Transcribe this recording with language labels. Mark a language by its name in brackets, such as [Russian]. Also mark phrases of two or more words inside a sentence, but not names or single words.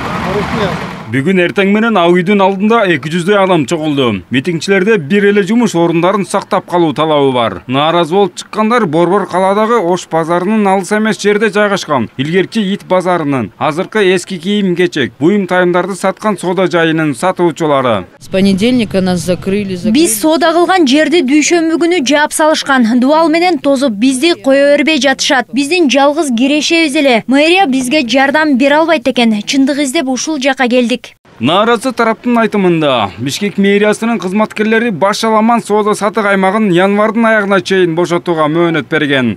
[Kyrgyz] Бүгүн эртең менен Ак үйдүн алдында 200 адам чогулду. Митингчилерде бир эле жумуш орундарын сактап калуу талабы бар. Нааразы болуп чыккандар Борбор калаадагы Ош базарынын алыс эмес жерде жайгашкан илгерки ит базарынын, азыркы эски кийим-кечек, буюм тайымдарды саткан соода жайынын сатуучулары. [Russian] С понедельника нас закрыли. [Kyrgyz] Биз соода кылган жерди дүйшөмбү күнү жаап салышкан. Дубал менен тозуп бизди кое бербей жатышат. Биздин жалгыз кирешебиз эле. Мэрия бизге жардам бере албайт экен. Чындык издеп ушул жака келдик. Нааразы тараптын айтымында, Бишкек мэриясынын кызматкерлери Башаламан соода сатык аймагын январдын аягына чейин бошотууга мөөнөт берген.